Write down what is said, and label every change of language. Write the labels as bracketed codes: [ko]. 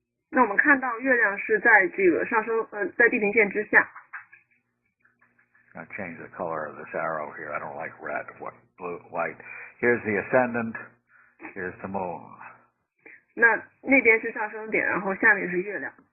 [zh] 那我们看到月亮是在这个在地平线之下。 [en] I'm going to change the color of this arrow here. I don't like red. What blue, white. Here's the ascendant. Here's the moon. [zh] 那边是上升点，然后下面是月亮。